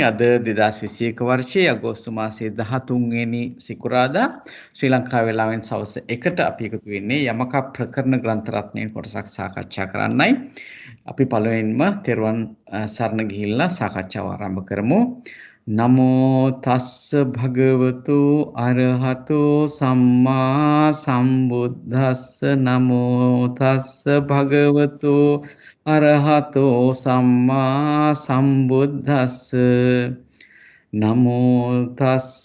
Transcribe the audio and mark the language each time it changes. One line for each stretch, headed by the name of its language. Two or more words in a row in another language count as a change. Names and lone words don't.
Sinhala: අද 2021 වර්ෂයේ අගෝස්තු මාසයේ 13 වෙනි සිකුරාදා ශ්‍රී ලංකා වේලාවෙන් සවස් 1ට අපි එකතු වෙන්නේ යමක ප්‍රකරණ ග්‍රන්ථ රත්නයෙන් කොටසක් සාකච්ඡා කරන්නයි. අපි පළවෙනිම තෙරුවන් සරණ ගිහිල්ලා සාකච්ඡාව ආරම්භ කරමු.
Pali: නමෝ තස්ස භගවතු අරහතෝ සම්මා සම්බුද්දස්ස නමෝ තස්ස භගවතු අරහතෝ සම්මා සම්බුද්දස්ස නමෝ තස්ස